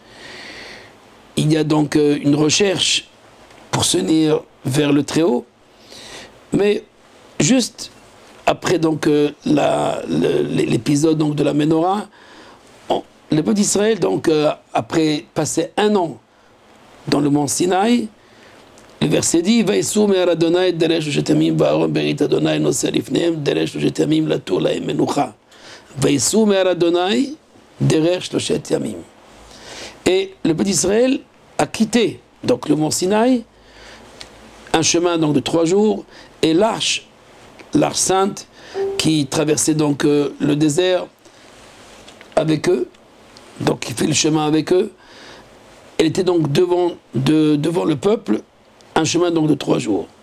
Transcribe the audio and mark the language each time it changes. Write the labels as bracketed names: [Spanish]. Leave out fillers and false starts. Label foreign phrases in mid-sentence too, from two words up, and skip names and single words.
[French] Il y a donc une recherche pour s'unir vers le Très-Haut. Mais juste après donc l'épisode donc de la menorah, le peuple d'Israël donc après passer un an dans le mont Sinaï, le verset dit [Hebrew] ויסעו מהר ה' דרך ושלשת ימים וארון ברית ה' נסע לפניהם דרך ושלשת ימים לתור להם מנוחה. ויסעו מהר ה' דרך שלשת ימים. [French] Et le peuple d'Israël a quitté donc le mont Sinaï, un chemin donc de 3 jours, et l'arche sainte qui traversait donc le désert avec eux, donc qui fait le chemin avec eux, elle était donc devant le peuple, un chemin donc de 3 jours.